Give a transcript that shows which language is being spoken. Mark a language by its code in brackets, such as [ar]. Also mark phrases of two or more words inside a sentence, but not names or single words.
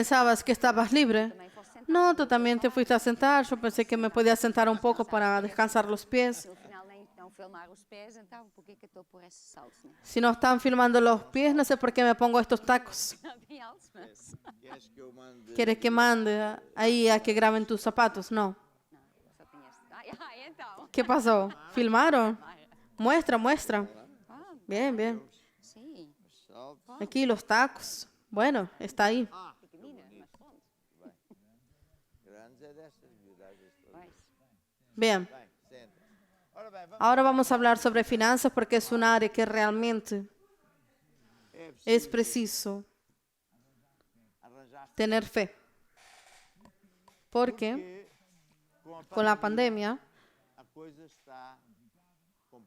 [es] ¿Pensabas que estabas libre? [pt] Também vou sentar. [es] No, tú también te fuiste a sentar. Yo pensé que me podía sentar un poco para descansar los pies. [pt] No final nem estão a filmar os pés, então por que que eu estou por esses saltos, né? [es] Si no están filmando los pies, no sé por qué me pongo estos tacos. [pt] Não bem altos, mas... Queres que eu mande? [es] ¿Quieres que mande ahí a que graben tus zapatos? No. [pt] Não, eu só tinha este... Ai, então. [es] ¿Qué pasó? ¿Filmaron? Muestra, muestra. Ah, Bien, bien. [pt] sim. Salve. [es] Aquí los tacos. Bueno, está ahí. [pt] Pequenina, mas pronto. Grandes é destas, miudades todas. Vai. [es] Bien. [pt] Bem, senta. Ora bem, vamos. [es] Ahora vamos a hablar sobre finanzas porque es un área que realmente es preciso [pt] Arranjaste [es] tener fe. Porque que con la pandemia [pt] a coisa está complicada.